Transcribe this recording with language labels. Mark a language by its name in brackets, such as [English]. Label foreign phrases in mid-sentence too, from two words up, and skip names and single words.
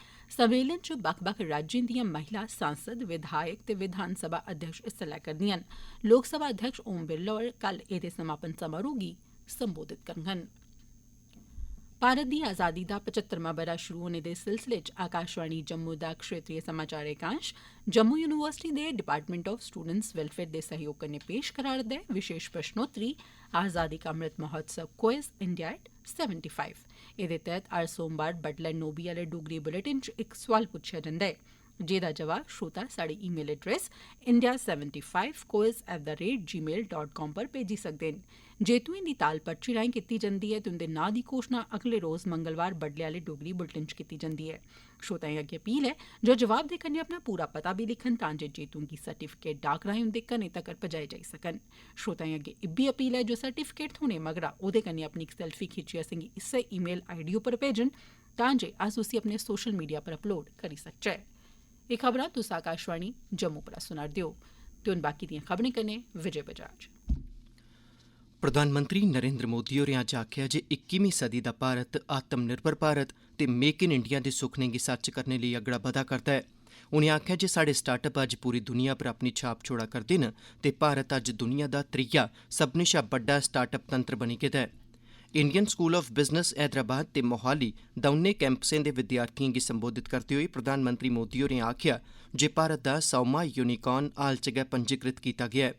[Dogri] सम्मेलन च बक्ख-बक्ख राज्यें दियां महिला सांसद, विधायक ते विधानसभा अध्यक्ष हिस्सा लै करदियां न। लोकसभा अध्यक्ष ओम बिरला होर कल एह्दे समापन समारोह गी संबोधित करङन। भारत दी आजादी दा 75वां ब'रा शुरू होने दे सिलसिले च आकाशवाणी जम्मू दा क्षेत्रीय समाचार एकांश जम्मू यूनिवर्सिटी दे डिपार्टमेंट ऑफ स्टूडेंट्स वेलफेयर दे सहयोग कन्नै पेश करा'रदा ऐ विशेष प्रश्नोत्तरी आजादी का अमृत महोत्सव क्विज इंडिया एट 75। एह्दे तैह्त हर सोमवार बडलै 9 बजे आह्ले डोगरी बुलेटिन च इक सोआल पुच्छेआ जंदा ऐ जेह्दा जवाब श्रोता साढ़े [English] email address [Dogri] india75quiz@gmail.com पर भेजी सकदे न। जेतुएं दी ताल पर्ची राएं कीती जंदी ऐ ते उंदे नां दी घोषणा अगले रोज मंगलवार बडले आह्ले डोगरी बुलेटिन च कीती जंदी ऐ। श्रोताएं अग्गें अपील ऐ जो जवाब दे कन्नै अपना पूरा पता बी लिखन तां जे जेतुएं गी सर्टिफिकेट डाक राएं उंदे घरें तक्कर पजाए जाई सकन। श्रोताएं अग्गें इब्बी अपील ऐ जो सर्टिफिकेट थ्होने मगरा ओह्दे कन्नै अपनी इक सेल्फी खिच्चियै असेंगी इस्सै [English] email ID [Dogri] उप्पर भेजन तां जे अस उसी अपने [English] social media [Dogri] पर अपलोड करी सकचै। एह् खबरां तुस आकाशवाणी जम्मू परा सुना'रदे ओ ते हुन बाकी दियां खबरें कन्नै विजय बजाज। प्रधानमंत्री नरेंद्र मोदी होरें अज्ज आखेआ जे 21वीं सदी दा भारत आत्मनिर्भर भारत ते मेक इन इंडिया दे सुखने गी सच करने लेई अगड़ा बधा करदा ऐ। उनें आखेआ जे साढ़े स्टार्टअप अज्ज पूरी दुनिया पर अपनी छाप छोड़ा करदे न ते भारत अज्ज दुनिया दा त्रीया सभनें शा बड्डा स्टार्टअप तंत्र बनी गेदा ऐ। इंडियन स्कूल ऑफ बिजनेस हैदराबाद ते मोहाली दौनें कैंपसें दे विद्यार्थिएं गी संबोधित करदे होई प्रधानमंत्री मोदी होरें आखेआ जे भारत दा 100वां यूनिकॉर्न हाल च गै पंजीकृत कीता गेआ ऐ।